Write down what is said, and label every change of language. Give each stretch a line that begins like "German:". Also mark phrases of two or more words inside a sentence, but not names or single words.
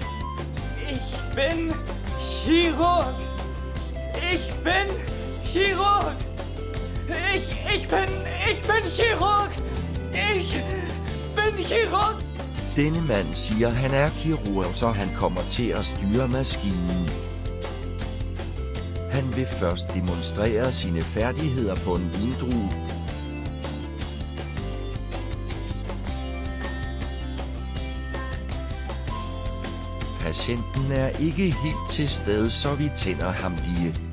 German: Ich bin Chirurg. Ich bin Chirurg. Ich bin Chirurg. Ich bin Chirurg.
Danish: Denne mand siger, han er kirurg, så han kommer til at styre maskinen. Han vil først demonstrere sine færdigheder på en vindrue. Patienten er ikke helt til stede, så vi tænder ham lige.